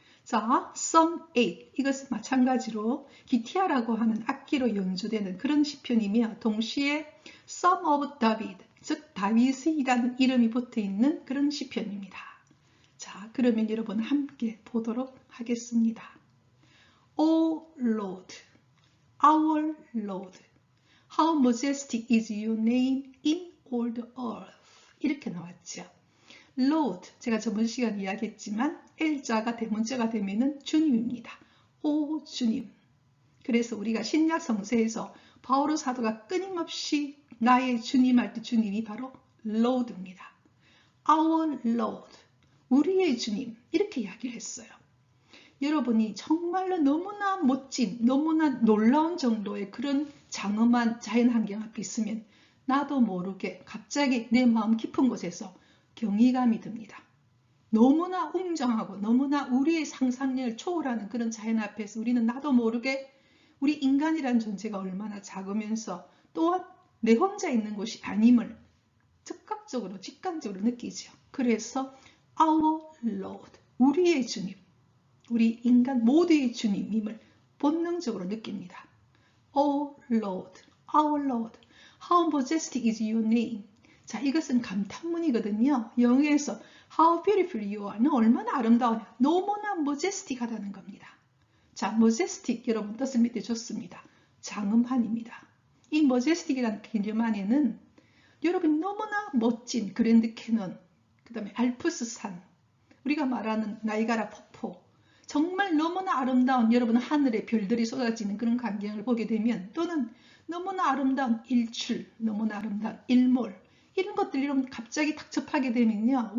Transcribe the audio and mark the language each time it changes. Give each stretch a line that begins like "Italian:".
English: 자, Psalm 8.
Korean: 이것은 마찬가지로 기티아라고 하는 악기로 연주되는 그런 시편이며 동시에
English: Psalm of David,
Korean: 즉 다윗이라는 이름이 붙어있는 그런 시편입니다. 자, 그러면 여러분 함께 보도록 하겠습니다.
English: O Lord, our Lord, how majestic is your name in all the earth.
Korean: 이렇게 나왔죠. Lord, 제가 저번 시간에 이야기했지만 L자가 대문자가 되면은 주님입니다. 오 주님. 그래서 우리가 신약 성서에서 바오로 사도가 끊임없이 나의 주님 할 때 주님이 바로 Lord입니다.
English: Our Lord,
Korean: 우리의 주님, 이렇게 이야기를 했어요. 여러분이 정말로 너무나 멋진, 너무나 놀라운 정도의 그런 장엄한 자연환경 앞에 있으면 나도 모르게 갑자기 내 마음 깊은 곳에서 경이감이 듭니다. 너무나 웅장하고 너무나 우리의 상상력을 초월하는 그런 자연 앞에서 우리는 나도 모르게 우리 인간이라는 존재가 얼마나 작으면서 또한 내 혼자 있는 곳이 아님을 즉각적으로 직관적으로 느끼죠. 그래서
English: Our Lord,
Korean: 우리의 주님, 우리 인간 모두의 주님임을 본능적으로 느낍니다.
English: Oh Lord, our Lord, how majestic is your name.
Korean: 자, 이것은 감탄문이거든요. 영어에서
English: how beautiful you are.
Korean: 너 얼마나 아름다우냐. 너무나 majestic하다는 겁니다. 자, majestic 여러분 뜻을 밑에 줬습니다. 장엄한입니다. 이 majestic이라는 개념 안에는 여러분 너무나 멋진 그랜드 캐넌, 그 다음에 알프스산, 우리가 말하는 나이가라 폭포, 정말 너무나 아름다운 여러분 하늘에 별들이 쏟아지는 그런 광경을 보게 되면 또는 너무나 아름다운 일출, 너무나 아름다운 일몰 이런 것들 여러분 갑자기 탁 접하게 되면요.